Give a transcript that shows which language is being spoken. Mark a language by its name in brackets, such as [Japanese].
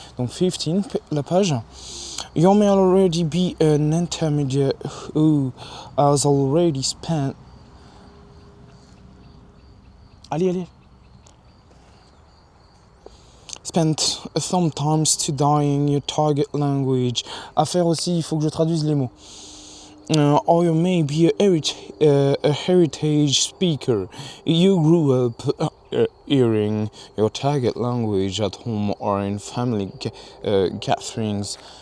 [French] Donc 15, la page. [English] You may already be an intermediate who has already spent... [French] Allez. [English] Spent some time studying your target language. [French] À faire aussi, il faut que je traduise les mots. [English] Or you may be a heritage speaker. You grew up hearing your target language at home or in family gatherings.